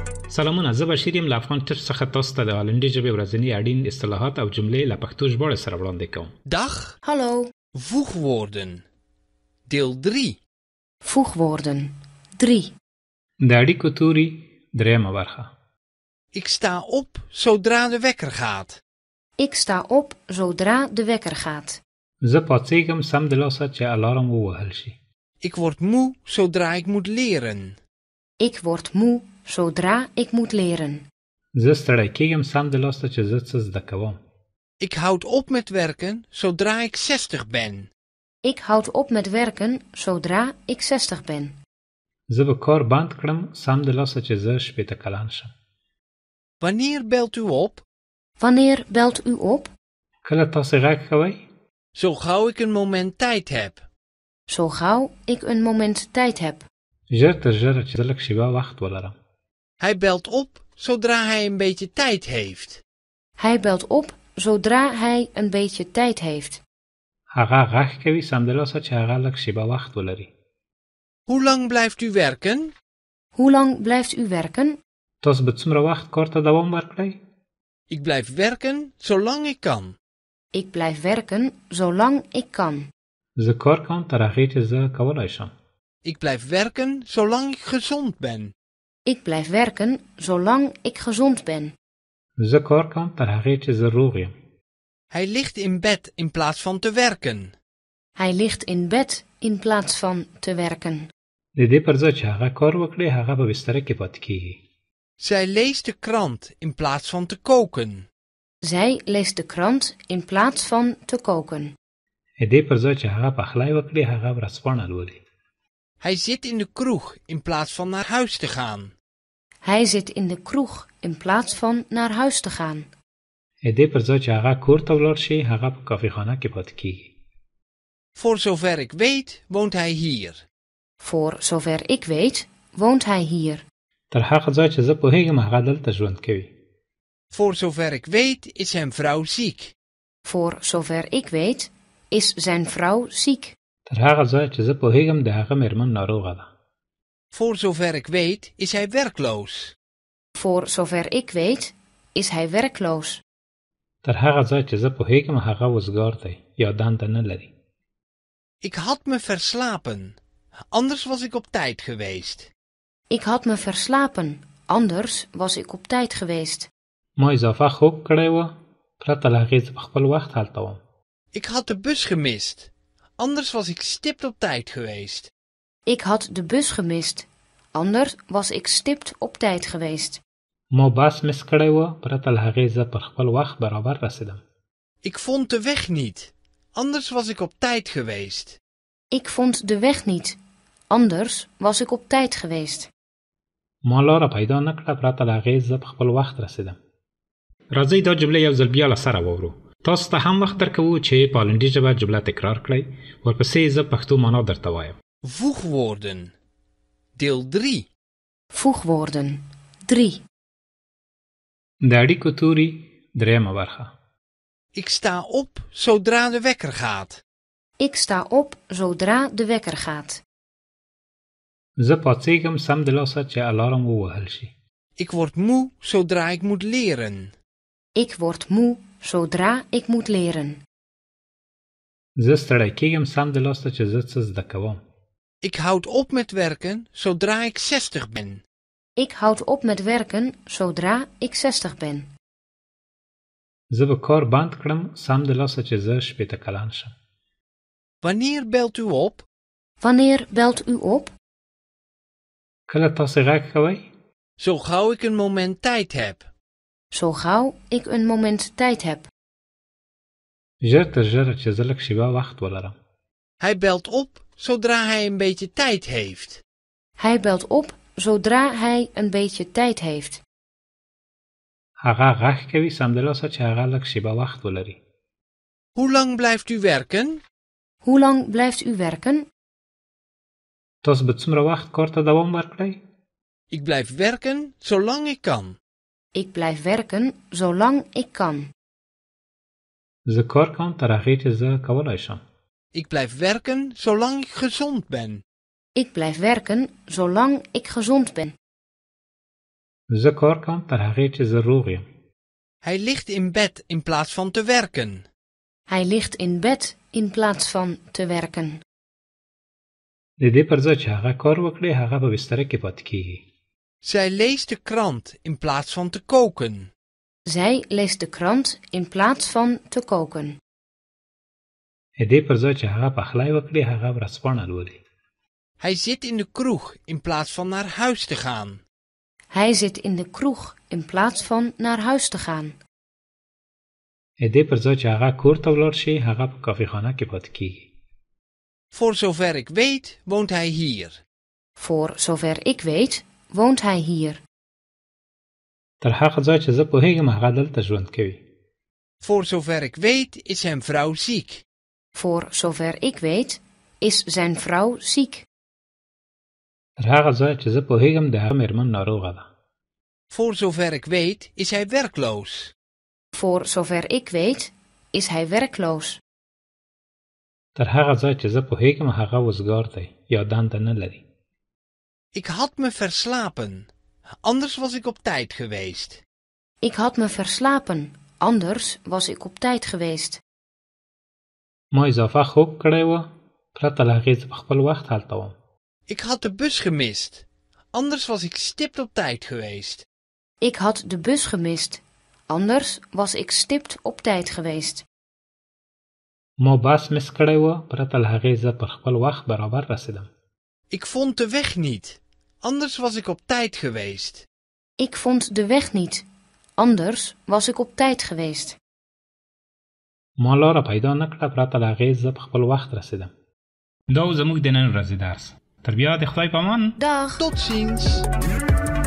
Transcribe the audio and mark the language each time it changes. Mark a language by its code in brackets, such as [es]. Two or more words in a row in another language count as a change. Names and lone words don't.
[ps] سلامونه، زه بشیر یم له افغان ټچ څخه تاسو ته د هالندي ژبې ورځني اړین اصطلاحات او جملې له پښتو ژباړې سره وړاندې کوم. [nl] Dag. Hallo. Voegwoorden. Deel 3. Voegwoorden. 3. [ps] د اړیکو توري درېیمه برخه. [nl] Ik sta op zodra de wekker gaat. Ik sta op zodra de wekker gaat. [ps] زه پاڅېږم سمدلاسه چې الارم ووهل شي. [nl] Ik word moe zodra ik moet leren. Ik word moe zodra ik moet leren. [ps] زه ستړی کېږم سمدلاسه چې زه څه زده کوم. [nl] Ik houd op met werken zodra ik 60 ben. Ik houd op met werken zodra ik 60 ben. [ps] زه به کار بند کړم سمدلاسه چې زه 80 کلن شم. [nl] Wanneer belt u op? Wanneer belt u op? [ps] کله تاسې غږ کوئ؟ [nl] Zo gauw ik een moment tijd heb. Zo gauw ik een moment tijd heb. [ps] ژر تر ژره چې زه لږ شېبه وخت ولرم. [nl] Hij belt op zodra hij een beetje tijd heeft. Hij belt op zodra hij een beetje tijd heeft. [ps] هغه غږ کوي سمدلاسه چې هغه لږ شېبه وخت ولري. [nl] Hoe lang blijft u werken? Hoe lang blijft u werken? [ps] تاسو به څومره وخت کار ته دوام ورکړئ؟ [nl] Ik blijf werken zolang ik kan. Ik blijf werken zolang ik kan. [ps] زه کار کوم تر هغې چې زه کولی شم. [nl] Ik blijf werken zolang ik gezond ben. Ik blijf werken zolang ik gezond ben. [ps] زه کار کوم تر هغې چې زه روغ یم. [nl] Hij ligt in bed in plaats van te werken. Hij ligt in bed in plaats van te werken. [ps] د دې پر ځای چې هغه کار وکړي هغه په بستره کې پاتې کېږي. [nl] Zij leest de krant in plaats van te koken. Zij leest de krant in plaats van te koken. [ps] د دې پر ځای چې هغه پخلی وکړي هغه ورځپاڼه لولي. [nl] Hij zit in de kroeg in plaats van naar huis te gaan. Hij zit in de kroeg in plaats van naar huis te gaan. [ps] د دې پر ځای چې هغه کور ته ولاړ شي هغه په کافیخانه کې پاتې کېږي. [nl] Voor zover ik weet, woont hij hier. Voor zover ik weet, woont hij hier. [ps] تر هغه ځای چې زه پوهېږم هغه دلته ژوند کوي. [nl] Voor zover ik weet, is zijn vrouw ziek. Voor zover ik weet, is zijn vrouw ziek. [ps] تر هغه ځای چې زه پوهېږم د هغه مېرمن ناروغه ده. [nl] Voor zover ik weet, is hij werkloos. Voor zover ik weet, is hij werkloos. [ps] تر هغه ځای چې زه پوهېږم هغه وزګار دی یا دنده نه لري. [nl] Ik had me verslapen. Anders was ik op tijd geweest. Ik had me verslapen, anders was ik op tijd geweest. [ps] ما اضافه خوب کړی و پرته له هغې زه په خپل وخت هلته وم. [nl] Ik had de bus gemist. Anders was ik stipt op tijd geweest. Ik had de bus gemist, anders was ik stipt op tijd geweest. [ps] ما بس مس کړی و پرته له هغې زه پر خپل وخت برابر رسېدم. [nl] Ik vond de weg niet. Anders was ik op tijd geweest. Ik vond de weg niet, anders was ik op tijd geweest. [ps] ما لاره پیدا نه کړه پرته له هغې زه په خپل وخت رسېدم. راځئ دا جملې یو ځل بیا له سره واورو. تاسو ته هم وخت درکوو چې په هالندي ژبه جمله تکرار کړئ. ورپسې زه پښتو معنا درته وایم. [nl] Voegwoorden. Deel 3. Voegwoorden. 3. [ps] د اړیکو توري درېیمه برخه. [nl] Ik sta op zodra de wekker gaat. Ik sta op zodra de wekker gaat. [ps] زه پاڅېږم سمدلاسه چې الارم ووهل شي. [nl] Ik word moe zodra ik moet leren. Ik word moe zodra ik moet leren. [ps] زه ستړی کېږم سمدلاسه چې زه څه زده کوم. [nl] Ik houd op met werken zodra ik 60 ben. Ik houd op met werken zodra ik 60 ben. [ps] زه به کار بند کړم سمدلاسه چې زه 80 کلن شم. [nl] Wanneer belt u op? Wanneer belt u op? [ps] کله تاسې غږ کوئ؟ [nl] Zo gauw ik een moment tijd heb. Zo gauw ik een moment tijd heb. [ps] ژر تر ژره چې زه لږ شېبه وخت ولرم. [nl] Hij belt op zodra hij een beetje tijd heeft. Hij belt op zodra hij een beetje tijd heeft. [ps] هغه غږ کوي سمدلاسه چې هغه لږ شېبه وخت ولري. [nl] Hoe lang blijft u werken? Hoe lang blijft u werken? [ps] تاسو به څومره وخت کار ته دوام ورکړئ؟ [nl] Ik blijf werken zolang ik kan. Ik blijf werken zolang ik kan. [ps] زه کار کوم تر هغې چې زه کولی شم. [nl] Ik blijf werken zolang ik gezond ben. Ik blijf werken zolang ik gezond ben. [ps] زه کار کوم تر هغې چې زه روغ یم. [nl] Hij ligt in bed in plaats van te werken. Hij ligt in bed in plaats van te werken. [ps] د دې پر ځای چې هغه کار وکړي هغه په بستره کې پاتې کیږي. [nl] Zij leest de krant in plaats van te koken. Zij leest de krant in plaats van te koken. [ps] د دې پر ځای چې هغه پخلی وکړي هغه ورځپاڼه لولي. [nl] Hij zit in de kroeg in plaats van naar huis te gaan. Hij zit in de kroeg in plaats van naar huis te gaan. [ps] د دې پر ځای چې هغه کور ته ولاړ شي هغه په کافیخانه کې پاتې کیږي. [nl] Voor zover ik weet, woont hij hier. Voor zover ik weet, woont hij hier. [ps] تر هغه ځای چې زه پوهیږم هغه دلته ژوند کوي. [nl] Voor zover ik weet, is zijn vrouw ziek. Voor zover ik weet, is zijn vrouw ziek. [ps] تر هغه ځای چې زه پوهیږم د هغه مېرمن ناروغه ده. [nl] Voor zover ik weet, is hij werkloos. Voor zover ik weet, is hij werkloos. [ps] تر هغه ځای چې زه پوهیږم هغه وزګار دی یا دنده نه لري. [nl] Ik had me verslapen. Anders was ik op tijd geweest. Ik had me verslapen, anders was ik op tijd geweest. [ps] ما اضافه خوب کړی و پرته له هغې زه په خپل وخت هلته وم. [nl] Ik had de bus gemist. Anders was ik stipt op tijd geweest. Ik had de bus gemist, anders was ik stipt op tijd geweest. [ps] ما بس مس کړی و پرته له هغې زه پر خپل وخت برابر رسیدم. [nl] Ik vond de weg niet. Anders was ik op tijd geweest. Ik vond de weg niet, anders was ik op tijd geweest. [ps] ما لاره پیدا نه کړه پرته له هغې زه په خپل وخت رسیدم. دا و زموږ د نن ورځې درس. تر بیا د خدای په امان. [nl] Dag! Tot ziens.